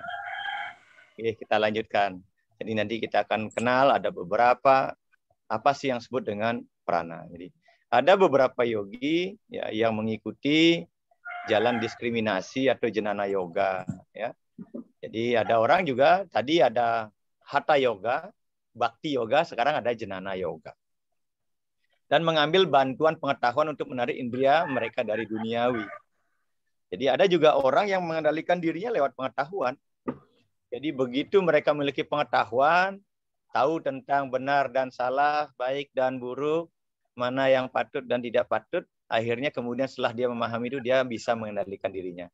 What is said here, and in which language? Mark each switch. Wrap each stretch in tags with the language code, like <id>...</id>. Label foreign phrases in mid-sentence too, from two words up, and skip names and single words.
<id>Oke, kita lanjutkan. Jadi nanti kita akan kenal ada beberapa apa sih yang disebut dengan prana. Jadi ada beberapa yogi ya, yang mengikuti jalan diskriminasi atau jenana yoga. Ya. Jadi ada orang juga, tadi ada hatha yoga, bhakti yoga, sekarang ada jenana yoga. Dan mengambil bantuan pengetahuan untuk menarik indria mereka dari duniawi. Jadi ada juga orang yang mengendalikan dirinya lewat pengetahuan. Jadi begitu mereka memiliki pengetahuan, tahu tentang benar dan salah, baik dan buruk, mana yang patut dan tidak patut, akhirnya kemudian setelah dia memahami itu, dia bisa mengendalikan dirinya.</id>